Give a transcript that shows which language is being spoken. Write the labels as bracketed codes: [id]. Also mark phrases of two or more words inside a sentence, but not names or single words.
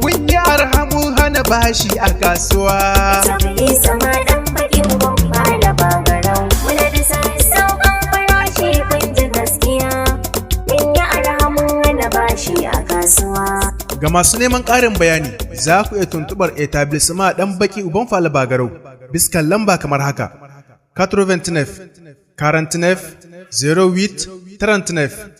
[ha] Mun yi arha mun hana bashi a kasuwa. Sabili sama ɗan baki uban fala ba garau. Muna da sassauƙan farashi kun ji gaskiya. Mun yi arha mun hana bashi a kasuwa. Ga masu neman ƙarin bayani, za ku iya tuntuɓar Etablissement ɗan baki uban fala ba garau. Biskan lamba kamar haka: [fr] quatre-vingt-neuf, quarante-neuf, zéro huit, trente-neuf.